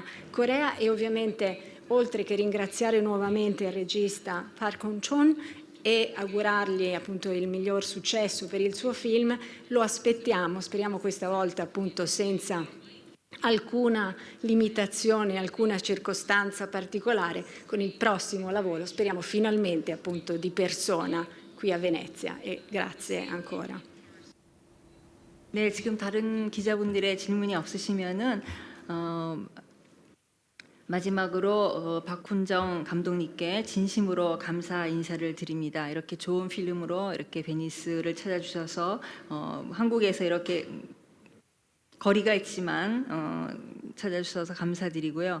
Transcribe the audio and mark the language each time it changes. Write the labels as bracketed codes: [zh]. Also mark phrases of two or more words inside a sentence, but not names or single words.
[it] Corea e ovviamente oltre che ringraziare nuovamente il regista Park Hong-chon e augurargli appunto il miglior successo per il suo film, lo aspettiamo, speriamo questa volta appunto senza alcuna limitazione, alcuna circostanza particolare con il prossimo lavoro, speriamo finalmente appunto di persona qui a Venezia e grazie ancora. [ko] 네, 지금 다른 기자분들의 질문이 없으시면은 마지막으로 박훈정 감독님께 진심으로 감사 인사를 드립니다. 이렇게 좋은 필름으로 이렇게 베니스를 찾아주셔서 한국에서 이렇게 거리가 있지만 찾아주셔서 감사드리고요.